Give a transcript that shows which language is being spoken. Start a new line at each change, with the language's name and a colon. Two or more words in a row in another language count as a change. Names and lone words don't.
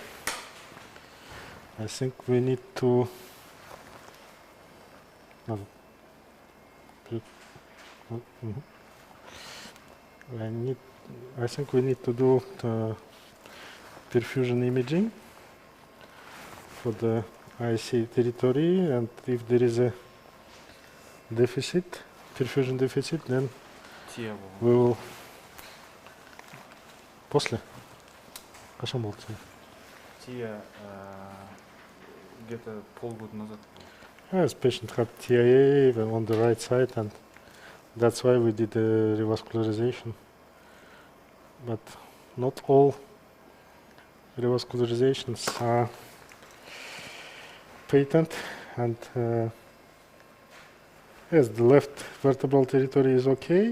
English: I think we need to I think we need to do perfusion imaging for the ICA territory, and if there is a deficit, perfusion deficit, then we will.
Russian: После?
Kazakh: Қашан болды?
Russian: TIA где-то полгода назад.
English: Yes, patient had TIA on the right side, and that's why we did the revascularization. But not all revascularizations are patent, and yes, the left vertebral territory is okay.